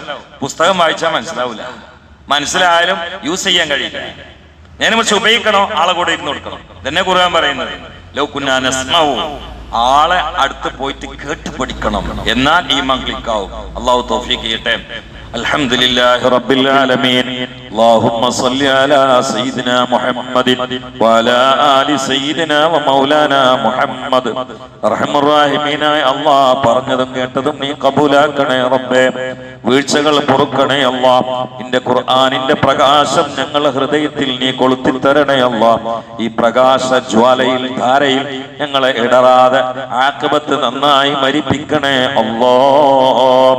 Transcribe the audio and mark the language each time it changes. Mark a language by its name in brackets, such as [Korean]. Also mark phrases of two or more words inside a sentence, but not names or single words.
[Malayalam] പുസ്തകം വായിച്ചാൽ മനസ്സിലാവൂല. മനസ്സിലായാലും യൂസ് ചെയ്യാൻ കഴിയില്ല. ഞാൻ പക്ഷെ ഉപയോഗിക്കണോ, ആളെ കൂടെ ഇരുന്ന് കൊടുക്കണം. തന്നെ ഖുർആൻ പറയുന്നത് [Arabic] لو كنا نسمع, [Malayalam] ആളെ അടുത്ത് പോയിട്ട് കേട്ട് പഠിക്കണം, എന്നാൽ ഈമാൻ ക്ലിക്കാവും. അല്ലാഹു തൗഫീഖ് ചെയ്യട്ടെ. [Arabic] الحمد لله رب العالمين. اللهم صل على سيدنا محمد وعلى آل سيدنا ومولانا محمد. [Malayalam] റഹ്മാൻ റഹീമീനായ അല്ലാഹ്, പറഞ്ഞതും കേട്ടതും നീ കബൂലാക്കണേ റബ്ബേ. വീഴ്ചകൾ പൊറുക്കണേ അല്ലാഹ്. നിന്റെ ഖുർആനിന്റെ പ്രകാശം ഞങ്ങളുടെ ഹൃദയത്തിൽ നീ കൊളുത്തി തരണേ അല്ലാഹ്. ഈ പ്രകാശ ജ്വാലയിൽ ധാരയിൽ ഞങ്ങളെ ഇടറാതെ ആഖിബത്ത് നന്നായി മരിപ്പിക്കണേ അല്ലാഹ്.